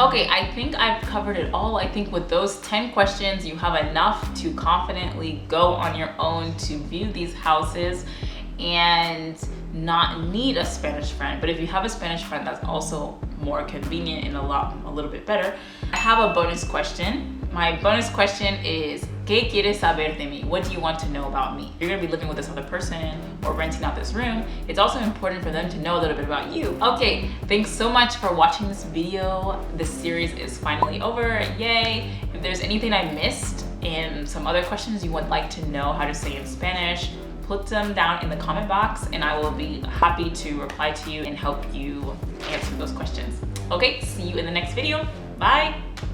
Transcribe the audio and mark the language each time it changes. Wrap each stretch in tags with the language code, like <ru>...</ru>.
<en>Okay, I think I've covered it all. I think with those 10 questions, you have enough to confidently go on your own to view these houses and not need a Spanish friend. But if you have a Spanish friend, that's also more convenient and a little bit better. I have a bonus question. My bonus question is,</en> <es>¿Qué quieres saber de mí?</es> <en>What do you want to know about me? You're gonna be living with this other person or renting out this room. It's also important for them to know a little bit about you. Okay, thanks so much for watching this video. This series is finally over, yay. If there's anything I missed and some other questions you would like to know how to say in Spanish, put them down in the comment box and I will be happy to reply to you and help you answer those questions. Okay, see you in the next video. Bye.</en>